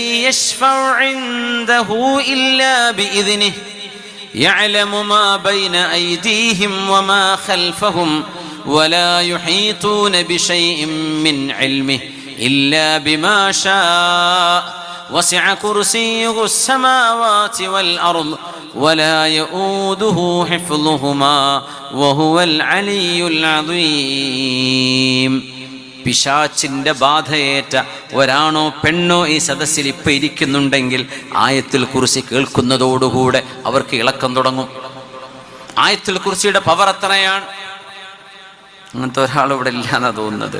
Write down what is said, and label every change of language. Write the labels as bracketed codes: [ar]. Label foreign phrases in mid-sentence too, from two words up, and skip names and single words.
[ar] يشفع عنده إلا بإذنه يعلم ما بين أيديهم وما خلفهم ولا يحيطون بشيء من علمه إلا بما شاء وسع كرسيه السماوات والأرض ولا يؤوده حفظهما وهو العلي العظيم. [ml] പിശാചിന്റെ ബാധയേറ്റ ഒരാണോ പെണ്ണോ ഈ സദസ്സിൽ ഇപ്പം ഇരിക്കുന്നുണ്ടെങ്കിൽ ആയത്തുൽ കുർസി കേൾക്കുന്നതോടുകൂടെ അവർക്ക് ഇളക്കം തുടങ്ങും. ആയത്തുൽ കുർസിയുടെ പവർ എത്രയാണ്? അങ്ങനത്തെ ഒരാൾ ഇവിടെ ഇല്ലാന്നാ തോന്നുന്നത്.